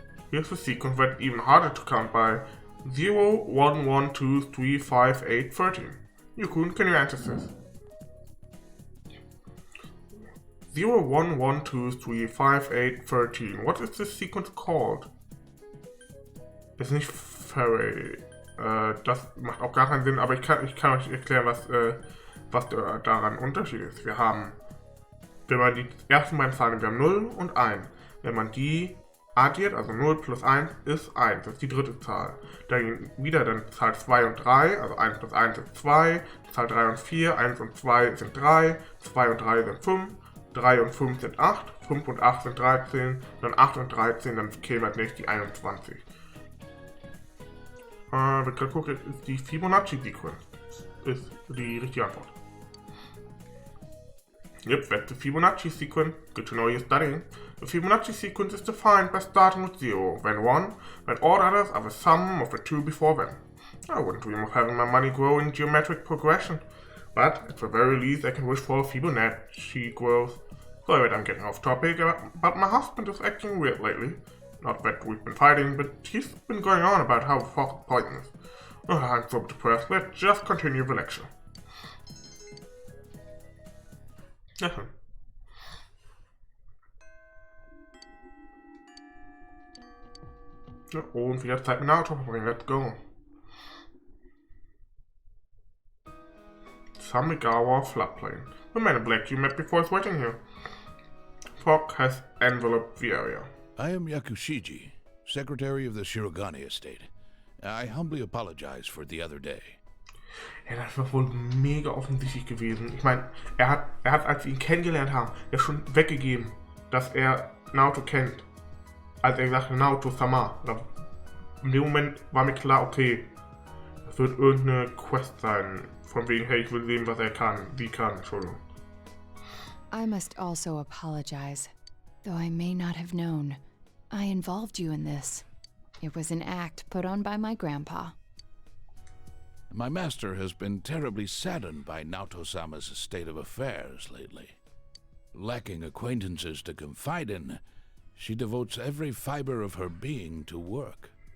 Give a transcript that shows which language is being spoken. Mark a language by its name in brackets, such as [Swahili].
[English] Here's the sequence that's even harder to count by. 0, 1, 1, 2, 3, 5, 8, 13. Yukun, can you answer this? 0, 1, 1, 2, 3, 5, 8, 13. What is this sequence called? [German] Ist nicht Fairy. Das macht auch gar keinen Sinn, aber ich kann euch erklären, was daran Unterschied ist. Wir haben, wenn man die ersten beiden Zahlen, wir haben 0 und 1. Wenn man die addiert, also 0 plus 1 ist 1, das ist die dritte Zahl. Dann wieder dann Zahl 2 und 3, also 1 plus 1 ist 2, Zahl 3 und 4, 1 und 2 sind 3, 2 und 3 sind 5, 3 und 5 sind 8, 5 und 8 sind 13, dann 8 und 13, dann käme als nächstes die 21. Wir können gucken, ist die Fibonacci-Sequence. Ist die richtige Antwort. [English] Yep, that's the Fibonacci sequence. Good to know you're studying. The Fibonacci sequence is defined by starting with 0, then 1, then all others are the sum of the two before them. I wouldn't dream of having my money grow in geometric progression, but at the very least I can wish for Fibonacci growth. Sorry that I'm getting off topic, but my husband is acting weird lately. Not that we've been fighting, but he's been going on about how fog is poisonous. Oh, I'm so depressed. Let's just continue the lecture. [German] Und wieder Zeit mit Naoto verbringen. [English] Let's go. Samigawa floodplain. The man in black you met before is waiting here. Fog has enveloped the area. I am Yakushiji, secretary of the Shirogane estate. I humbly apologize for the other day. [German] Ja, das war wohl mega offensichtlich gewesen. Ich meine, er hat, als wir ihn kennengelernt haben, ja schon weggegeben, dass er Naoto kennt. Als er sagte, Naoto-sama. In dem Moment war mir klar, okay, das wird irgendeine Quest sein. Von wegen, hey, ich will sehen, was er kann. Sie kann, Entschuldigung. [English] I must also apologize. Though I may not have known, I involved you in this. It was an act put on by my grandpa. My master has been terribly saddened by Naoto-sama's state of affairs lately. Lacking acquaintances to confide in, she devotes every fiber of her being to work.